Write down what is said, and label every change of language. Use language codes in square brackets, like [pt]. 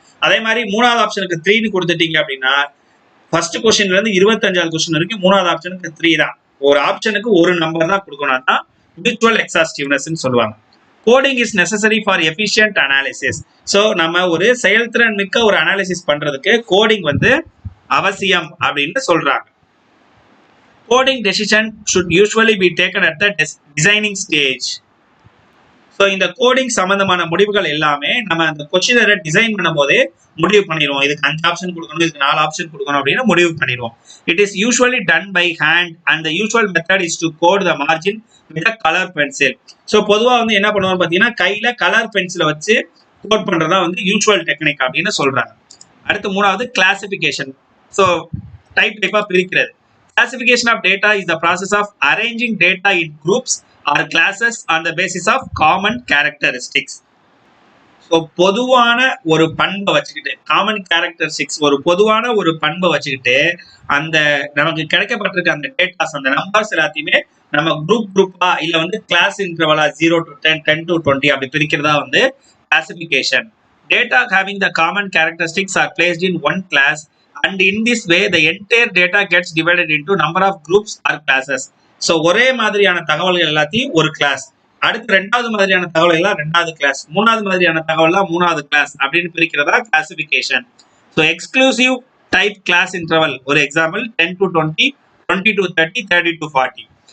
[ta] அதே மாதிரி மூணாவது ஆப்ஷனுக்கு 3ன்னு கொடுத்துட்டீங்க அப்படின்னா ஃபர்ஸ்ட் கொஸ்டின்ல இருந்து 25வது கொஸ்டின் வரைக்கும் மூணாவது ஆப்ஷனுக்கு 3 தான். ஒரு ஆப்ஷனுக்கு ஒரு நம்பர் தான் கொடுக்கணும். தான் மியூச்சுவல் எக்ஸாஸ்டிவ்னஸ் சொல்லுவாங்க. [en] Coding is necessary for efficient analysis. [ta] So நம்ம ஒரு செயல்திறன் மிக்க ஒரு அனாலிசிஸ் பண்றதுக்கு கோடிங் வந்து அவசியம் அப்படின்னு சொல்றாங்க. [en] Coding decision should usually be taken at the designing stage. [ta] So இந்த கோடிங் சம்பந்தமான முடிவுகள் எல்லாமே நம்ம அந்த கொஸ்டினரை டிசைன் பண்ணும் போதே முடிவு பண்ணிடுவோம். இதுக்கு 5 ஆப்ஷன் கொடுக்கணும், இதுக்கு 4 ஆப்ஷன் கொடுக்கணும் அப்படின்னு முடிவு பண்ணிடுவோம். [en] It is usually done by hand and the usual method is to code the margin with colour pencil. [ta] So பொதுவாக வந்து என்ன பண்ணுவோம் பார்த்தீங்கன்னா கையில கலர் பென்சிலை வச்சு கோட் பண்றதா வந்து யூஸ்வல் டெக்னிக் அப்படின்னு சொல்றாங்க. அடுத்து மூணாவது கிளாசிபிகேஷன். ஸோ டைப்பா பிரிக்கிறது. [en] Classification of data is the process of arranging data in groups or classes on the basis of common characteristics. [ta] So பொதுவான ஒரு பண்பை வச்சுக்கிட்டு, காமன் கேரக்டரிஸ்டிக்ஸ் ஒரு பொதுவான ஒரு பண்பை வச்சுக்கிட்டு அந்த நமக்கு கிடைக்கப்பட்டிருக்க அந்த டேட்டாஸ் அந்த நம்பர்ஸ் எல்லாத்தையுமே நம்ம குரூப்பா இல்ல வந்து கிளாஸ் இன்டர்வலா 0 to 10, 10 to 20 அப்படி பிரிக்கிறதா வந்து classification. [en] Data having the common characteristics are placed in one class. And in this way, the entire data gets divided into number of groups or classes. [ta] So ஒரே மாதிரியான தகவல்கள் எல்லாத்தையும் ஒரு கிளாஸ், அடுத்து ரெண்டாவது மாதிரியான தகவல் எல்லாம் ரெண்டாவது கிளாஸ், மூணாவது மாதிரியான தகவல் எல்லாம் மூணாவது கிளாஸ் அப்படின்னு பிரிக்கிறதா classification. [en] So exclusive type class interval ஒரு example 10 to 20, 20 to 30, 30 to 40.